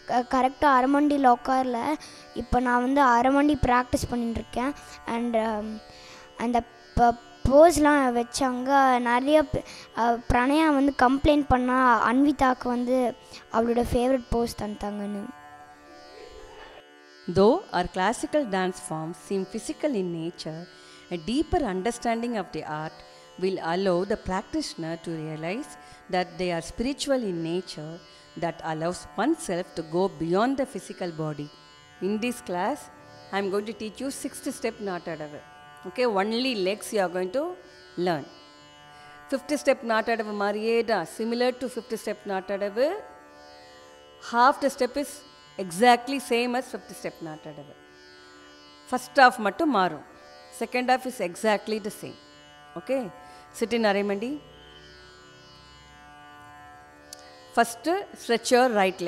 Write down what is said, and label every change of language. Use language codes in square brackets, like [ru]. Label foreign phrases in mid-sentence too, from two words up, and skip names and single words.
[ta] கரெக்டாக அரைமண்டியில் உட்காரல. இப்போ நான் வந்து அரைமண்டி ப்ராக்டிஸ் பண்ணிட்டுருக்கேன். அண்ட் அந்த போஸ்லாம் வச்சாங்க. நிறைய பிரணயா வந்து கம்ப்ளைண்ட் பண்ணால் அன்விதாவுக்கு வந்து அவளோட [en] favourite pose [ta] தந்தாங்கன்னு. [en] Though our classical dance forms seem physical in nature, a deeper understanding of the art will allow the practitioner to realize that they are spiritual in nature, that allows oneself to go beyond the physical body. In this class, I am going to teach you 6th step Natadavu. Okay, only legs you are going to learn. [ta] 5th step Natadavu மாறியே டா, [en] similar to 5th step Natadavu. Half the step is exactly same as 5th step Natadavu. First half [ta] மட்டும் மாறும். [en] Second half is exactly the same. Okay, sit in Arimandi. First, stretch your right leg.